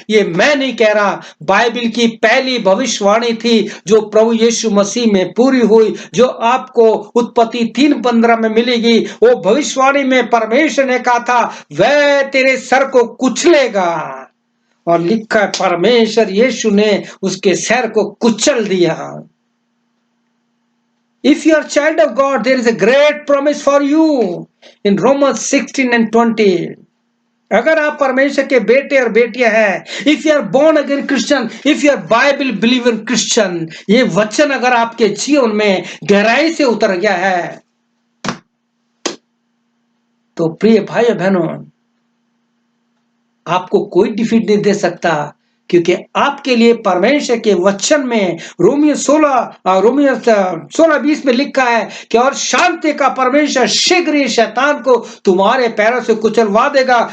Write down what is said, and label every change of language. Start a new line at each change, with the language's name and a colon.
Hindi: ये मैं नहीं कह रहा, बाइबल की पहली भविष्यवाणी थी जो प्रभु यीशु मसीह में पूरी हुई, जो आपको उत्पत्ति 3:15 में मिलेगी। वो भविष्यवाणी में परमेश्वर ने कहा था, वह तेरे सर को कुचलेगा, और लिखा है परमेश्वर यीशु ने उसके सर को कुचल दिया।
English: If you are child of God, there is a great promise for you in Romans 16:20.
Hindi: अगर आप परमेश्वर के बेटे और बेटियां हैं,
English: if you are born again Christian, if you are Bible believer Christian,
Hindi: ये वचन अगर आपके जीवन में गहराई से उतर गया है तो प्रिय भाई बहनों, आपको कोई डिफीट नहीं दे सकता, क्योंकि आपके लिए परमेश्वर के वचन में रोमियो 16:20 में लिखा है कि और शांति का परमेश्वर शीघ्र ही शैतान को तुम्हारे पैरों से कुचलवा देगा।